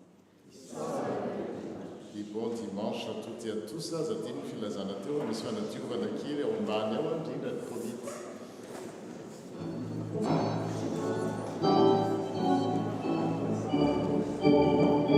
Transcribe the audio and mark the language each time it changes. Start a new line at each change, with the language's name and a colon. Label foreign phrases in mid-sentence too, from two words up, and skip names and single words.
French: Et bon dimanche à toutes et à tous.
Malagasy: Aza dino filazana teo misy fanadiovana kely ao ambany ao indrindra ny Covid.